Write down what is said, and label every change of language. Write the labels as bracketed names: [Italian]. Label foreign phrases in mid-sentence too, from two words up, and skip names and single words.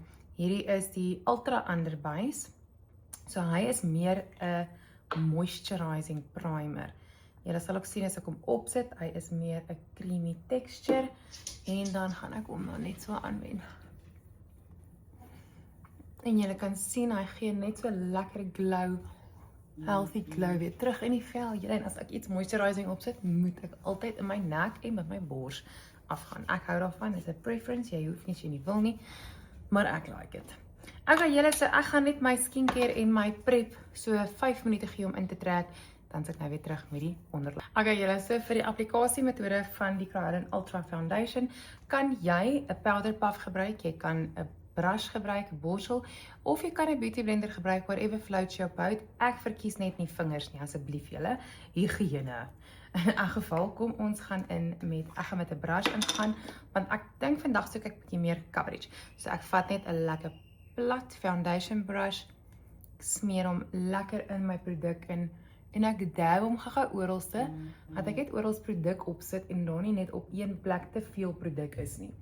[Afrikaans] Hierdie is die Ultra Underbase. So hy is meer 'n [English] moisturizing primer. [Afrikaans] Julle sal ook sien as ek hom opsit, hy is meer 'n [English] creamy texture [Afrikaans] en dan gaan ek hom nou net so aanwend. En julle kan sien hy gee net so lekker glow, [English] healthy glow [Afrikaans] weer terug in die vel. Julle, en as ek iets moisturizing opsit, moet ek altyd in my nek en met my bors afgaan. Ek hou daarvan, dit is 'n preference, jy hoef nie as jy nie wil nie, maar ek [English] like it. [Afrikaans] Okay, julle, so ek gaan net my skincare en my prep so 5 minute gee om in te trek, dan sit ek nou weer terug met die onderlaag. Okay, julle, so vir die applikasiemetode van die Kraai Houlen Ultra Foundation, kan jy 'n [English] powder puff [Afrikaans] gebruik, jy kan 'n brush gebruik, 'n borsel, of jy kan 'n [English] beauty blender [Afrikaans] gebruik, [English] whatever floats your boat. [Afrikaans] Ek verkies net nie vingers nie, asseblief julle, higiëne. In elk geval, kom ons gaan in met, ek gaan met 'n brush ingaan, want ek dink vandag soek ek 'n bietjie meer coverage. So ek vat net 'n lekker plat [English] foundation brush, [Afrikaans] ek smeer hom lekker in my produk in, en ek dab hom gou oralste, dat ek net orals produk opsit en daar nie net op een plek te veel produk is nie.